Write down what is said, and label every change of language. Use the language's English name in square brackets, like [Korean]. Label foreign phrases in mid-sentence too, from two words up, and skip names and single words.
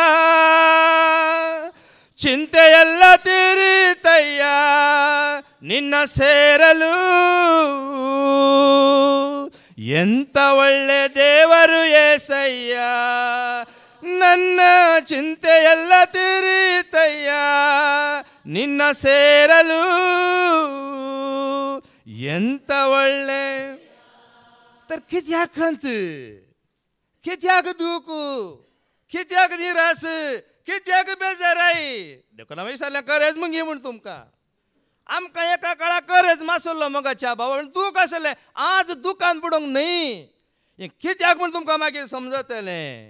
[Kannada] ಚಿಂತೆಯೆಲ್ಲ ತೀರಿತಯ್ಯ ನಿನ್ನ ಸೇರಲು ಎಂತ ಒಳ್ಳೆ ದೇವರು యేసయ్య. ನನ್ನ ಚಿಂತೆಯೆಲ್ಲ ತೀರಿತಯ್ಯ ನಿನ್ನ ಸೇರಲು ಎಂತ ಒಳ್ಳೆ. [Konkani] तर कित्याक खंत कित्याक दूख कित्याक निराश कित्याक बेजाराई देखून विचारलें खरेंच मुगे म्हूण तुमकां आमकां एका काळार खरेंच मासुल्लो मोगाच्या भावा दूख आसलें आज दुखान बुडोंक न्ही हें कित्याक म्हूण तुमकां मागीर समजतलें.